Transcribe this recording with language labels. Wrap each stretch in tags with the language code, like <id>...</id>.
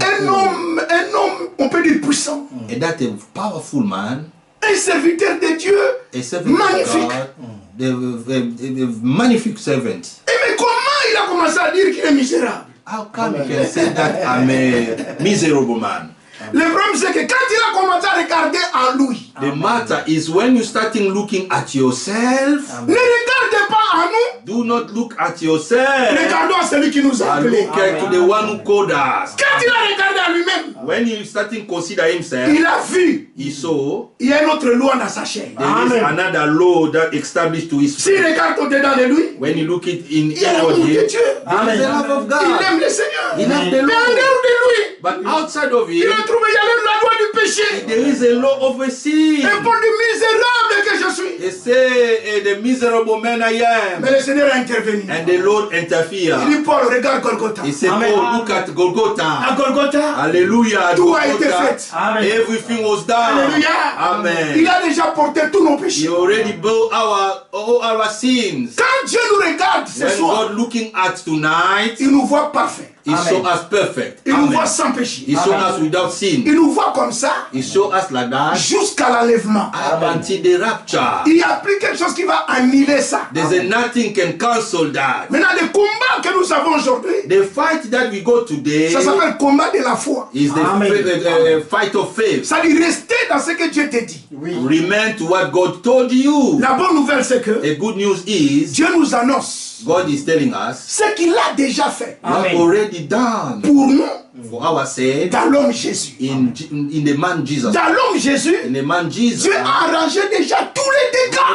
<fr>Un homme, on peut dire puissant.</fr> <en>And that a powerful man,</en> <fr>Un serviteur de Dieu.</fr> <en>a servant</en> <fr>Magnifique.</fr> <en>of God, the magnific servant.</en> <fr>Et mais comment il a commencé à dire qu'il est misérable?</fr> <en>How come you can say that I'm a miserable man?</en> <fr>Le problème c'est que quand il a commencé à regarder en lui,</fr> <en>The matter is when you starting looking at yourself,</en> <fr>ne regardez pas en nous,</fr> <en>do not look at yourself.</en> <fr>regardons à celui qui nous a</fr> <en>And</en> <fr>appelés.</fr> <en>look at to the one who called us.</en> <fr>Quand il a regardé à lui-même,</fr> <en>When he starting consider himself,</en> <fr>il a vu,</fr> <en>he saw</en> <fr>il y a une autre loi dans sa chair.</fr> <en>there is another law that established to his</en> <fr>S'il regarde au-dedans de lui,</fr> <en>when you look it in</en> <fr>il y a l'amour</fr> <en>inward</en> <fr>de</fr> <en>him,</en> <fr>Dieu.</fr> <en>there is the love of</en> <fr>Il</fr> <en>God.</en> <fr>aime le Seigneur. Il aime Mais</fr> <en>the</en> <fr>en</fr> <en>Lord.</en> <fr>dehors de lui,</fr> <en>But outside of</en> <fr>il</fr> <en>him,</en> <fr>a trouvé, il y a la loi du péché.</fr> <en>there is a law of a sin.</en> <fr>Et pour le misérable que je suis.</fr> <en>They say, the miserable man I am.</en> <fr>Mais le Seigneur a intervenu.</fr> <en>And the Lord</en> <fr>Il</fr> <en>interfered.</en> <fr>dit, Paul, regarde Golgotha.</fr> <en>He said, Amen. oh, look at Golgotha.</en> <fr>À Golgotha,</fr> <en>Hallelujah.</en> <fr>tout a été</fr> <en>Golgotha.</en> <fr>fait.</fr> <en>Amen. Everything was done.</en> <fr>Alléluia.</fr> <en>Amen.</en> <fr>Il a déjà porté tous nos</fr> <en>He</en> <fr>péchés.</fr> <en>already bore all our sins.</en> <fr>Quand Dieu nous regarde ce</fr> <en>When</en> <fr>soir,</fr> <en>God looking at tonight,</en> <fr>il nous voit parfait.</fr> <en>He saw us perfect.</en> <fr>Il nous</fr> <en>Amen.</en> <fr>voit sans péché.</fr> <en>He saw us without sin.</en> <fr>Il nous voit comme ça</fr> <en>He saw us like that</en> <fr>jusqu'à l'enlèvement.</fr> <en>until the rapture.</en> <fr>Il n'y a plus quelque chose qui va annuler ça.</fr> <en>There's a nothing can cancel that.</en> <fr>Maintenant, le combat que nous avons aujourd'hui,</fr> <en>The fight that we go today</en> <fr>ça s'appelle combat de la foi.</fr> <en>is the Amen. fight of faith.</en> <fr>Ça dit rester dans ce que Dieu te dit.</fr> <en>Remain to what God told you.</en> <fr>La bonne nouvelle, c'est que</fr> <en>A good news is</en> <fr>Dieu nous annonce</fr> <en>God is telling us</en> <fr>ce qu'il a déjà fait</fr> <en>what Amen. already done</en> <fr>pour nous</fr> <en>for our sake</en> <fr>dans l'homme Jésus.</fr> <en>in the man Jesus.</en> <fr>Dans l'homme Jésus,</fr> <en>In the man Jesus,</en> <fr>Dieu a arrangé déjà tous les dégâts.</fr>